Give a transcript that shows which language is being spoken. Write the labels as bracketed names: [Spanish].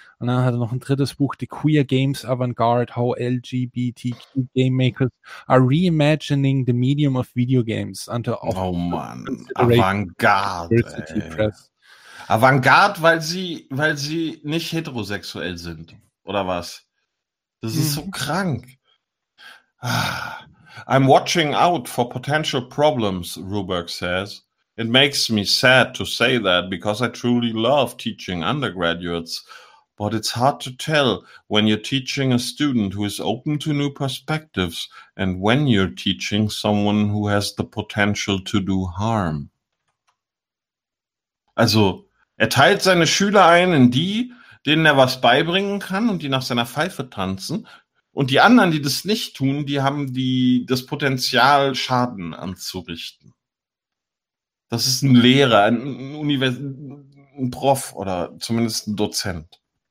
[German] Und dann hat er noch ein drittes Buch, [English] The Queer Games Avantgarde, How LGBTQ Game Makers Are Reimagining the Medium of Video Games. [German] Oh Mann, Avantgarde. Avantgarde, weil sie nicht heterosexuell sind, oder was? Das ist so krank. [English] I'm watching out for potential problems, Ruberg says. It makes me sad to say that because I truly love teaching undergraduates, but it's hard to tell when you're teaching a student who is open to new perspectives and when you're teaching someone who has the potential to do harm. [German] Also, er teilt seine Schüler ein in die, denen er was beibringen kann und die nach seiner Pfeife tanzen. Und die anderen, die das nicht tun, die haben das Potenzial, Schaden anzurichten. Das ist ein Lehrer, ein Prof oder zumindest ein Dozent.